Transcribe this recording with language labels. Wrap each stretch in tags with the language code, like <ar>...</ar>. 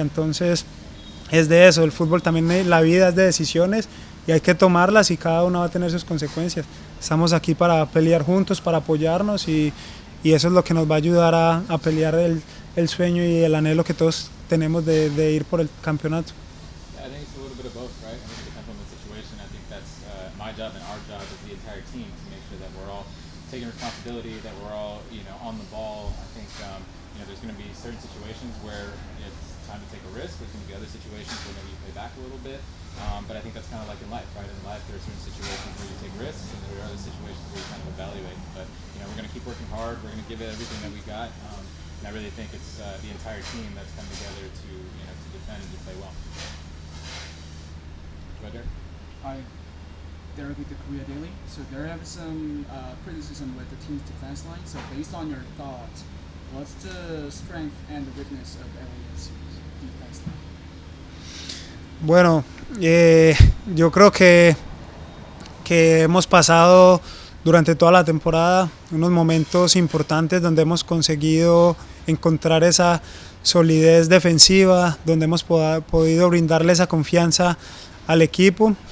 <es>Entonces es de eso, el fútbol también, la vida es de decisiones y hay que tomarlas, y cada una va a tener sus consecuencias. Estamos aquí para pelear juntos, para apoyarnos, y eso es lo que nos va a ayudar a pelear el sueño y el anhelo que todos tenemos de ir por el campeonato.</es> <en>I think it's a little bit of both, right? I think it depends on the situation. I think that's my job and our job as the entire team to make sure that we're all taking responsibility, that we're all, on the ball. I think, there's going to be certain situations where it's time to take a risk. There's going to be other situations where maybe you play back a little bit. But I think that's kind of like in life, right? In life, there are certain situations where you take risks, and there are other situations where you kind of evaluate. But we're going to keep working hard. We're going to give it everything that we got, and I really think it's the entire team that's come together to to defend and to play well. Go ahead, Derek. Hi, Derek with the Korea Daily. So there have some criticism with the team's defense line. So based on your thoughts, what's the strength and the weakness of LAFC's defense line?</en> <es>Bueno, yo creo que hemos pasado durante toda la temporada unos momentos importantes donde hemos conseguido encontrar esa solidez defensiva, donde hemos podido brindarle esa confianza al equipo.</es>